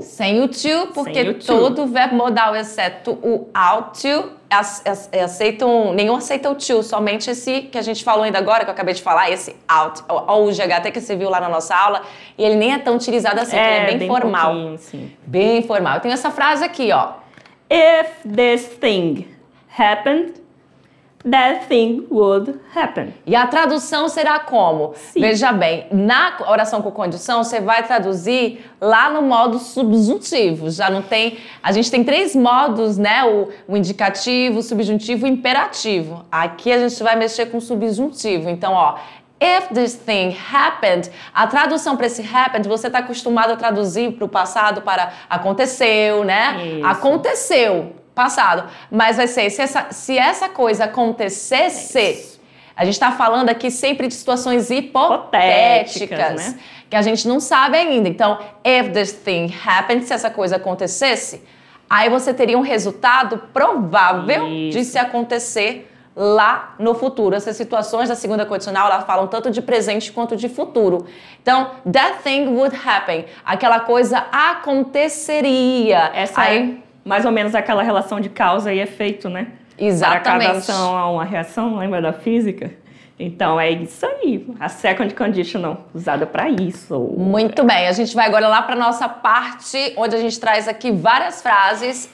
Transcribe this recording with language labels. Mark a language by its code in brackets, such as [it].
[pt] Sem o to, porque todo verbo modal, exceto o ought to, aceitam, nenhum aceita o to, somente esse que a gente falou ainda agora, que eu acabei de falar, esse out, ou o GHT que você viu lá na nossa aula, e ele nem é tão utilizado assim, ele é bem formal. Sim. Bem formal. Eu tenho essa frase aqui, ó. [en] If this thing happened, that thing would happen. [pt] E a tradução será como? Sim. Veja bem, na oração com condição, você vai traduzir lá no modo subjuntivo. Já não tem... A gente tem 3 modos, né? O indicativo, o subjuntivo e o imperativo. Aqui a gente vai mexer com o subjuntivo. Então, ó... [en] If this thing happened, [pt] a tradução para esse happened, você está acostumado a traduzir para o passado para aconteceu, né? Isso. Aconteceu, passado. Mas vai ser, se essa coisa acontecesse, a gente está falando aqui sempre de situações hipotéticas, né? Que a gente não sabe ainda. Então, [en] if this thing happened, [pt] se essa coisa acontecesse, aí você teria um resultado provável de se acontecer lá no futuro. Essas situações da segunda condicional, elas falam tanto de presente quanto de futuro. [en] Então, that thing would happen. [pt] Aquela coisa aconteceria. Essa é mais ou menos aquela relação de causa e efeito, né? Exatamente. Para cada ação há uma reação, lembra da física? Então, é isso aí. A second conditional, usada para isso. Muito bem. A gente vai agora lá para nossa parte, onde a gente traz aqui várias frases.